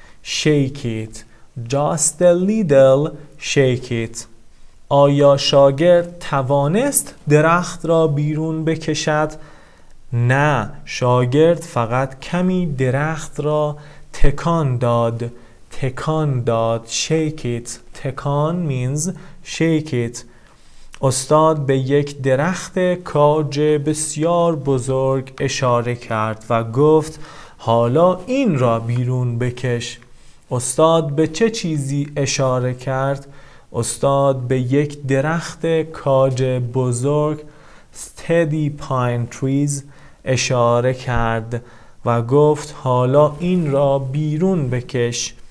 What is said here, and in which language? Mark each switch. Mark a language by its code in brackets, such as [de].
[en] shake it. Just a little shake it. [fa] آیا شاگرد توانست درخت را بیرون بکشد؟ نه، شاگرد فقط کمی درخت را تکان داد. تکان داد. [en] shake it. تکان means shake it. [fa] استاد به یک درخت کاج بسیار بزرگ اشاره کرد و گفت حالا این را بیرون بکش. استاد به چه چیزی اشاره کرد؟ استاد به یک درخت کاج بزرگ [en] steady pine trees [fa] اشاره کرد و گفت حالا این را بیرون بکش.